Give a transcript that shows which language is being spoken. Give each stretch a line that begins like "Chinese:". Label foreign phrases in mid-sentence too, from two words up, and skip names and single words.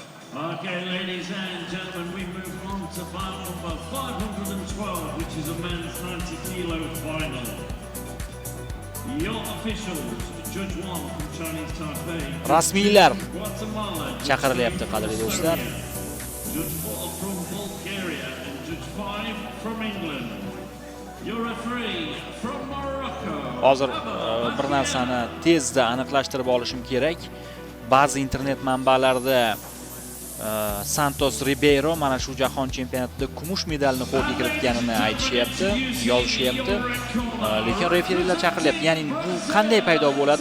English: Okay, ladies and gentlemen, we move on to bout number 512, which is a men's 90-kilo final. Your officials, Judge 1 from Chinese Taipei.
Uzbek: Rasmiylar
English: Guatemala.
Uzbek: chaqirilyapti, qadrli do'stlar.
English: Judge 4 from Bulgaria and Judge 5 from England. Your referee from Morocco.
Uzbek: Hozir bir narsani tezda aniqlashtirib olishim kerak. Ba'zi internet manbalarida Santos Ribeiro mana shu jahon chempionatida kumush medalni qo'lga kiritganini aytishyapti, yozishyapti. Lekin referilar chaqirilyapti. Ya'ni bu qanday paydo bo'ladi?